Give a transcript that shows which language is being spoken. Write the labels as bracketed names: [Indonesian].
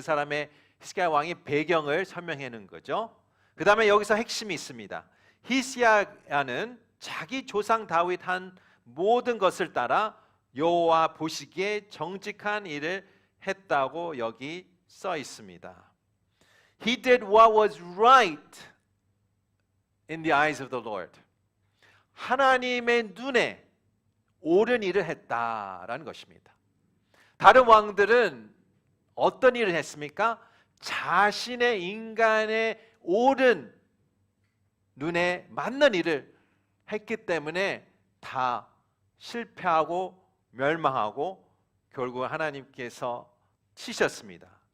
[Korean] 그 사람의 히스기야 왕의 배경을 설명해 놓은 거죠. 그 다음에 여기서 핵심이 있습니다. 히스기야는 자기 조상 다윗 한 모든 것을 따라 여호와 보시기에 정직한 일을 했다고 여기 써 있습니다. [English] He did what was right in the eyes of the Lord. [Korean] 하나님의 눈에 옳은 일을 했다라는 것입니다. 다른 왕들은 어떤 일을 했습니까? 자신의 인간의 옳은 눈에 맞는 일을 했기 때문에 다 실패하고 멸망하고 결국 하나님께서 치셨습니다.